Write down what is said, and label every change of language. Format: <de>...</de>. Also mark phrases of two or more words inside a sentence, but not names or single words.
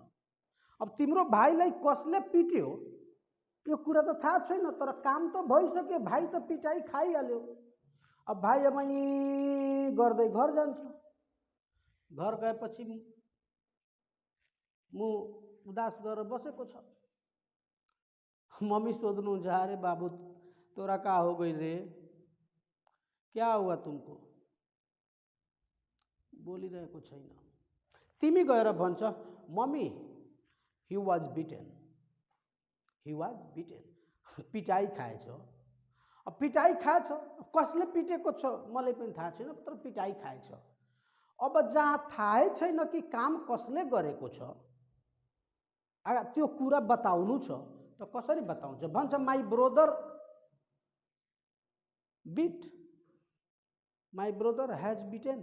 <ne>अब तिम्रो भाइलाई कसले पिट्यो यो कुरा त थाहा छैन, तर काम त भइसक्यो, भाइ त पिटाइ खाइहाल्यो। अब भाइ अब गर्दै घर जान्छ। घर गएपछि म उदास गरेर बसेको छ। मम्मी सोध्नुहुन्छ</ne> <hi>अरे बाबू तोरा का हो गई रे, क्या हुआ तुमको?</hi> <ne>बोलिरहेको छैन। तिमी गएर भन्छ मम्मी</ne> <en>he was beaten, he was beaten,</en> <ne>पिटाई खाएछ। अब पिटाई खाएछ, कसले पिटेको छ मलाई पनि थाहा छैन, तर पिटाई खाएछ। अब जहाँ थाहै छैन कि काम कसले गरेको छ, त्यो कुरा बताउनु छ त कसरी बताउँछ?</ne> <en>भन्छ my brother beat, my brother has beaten.</en>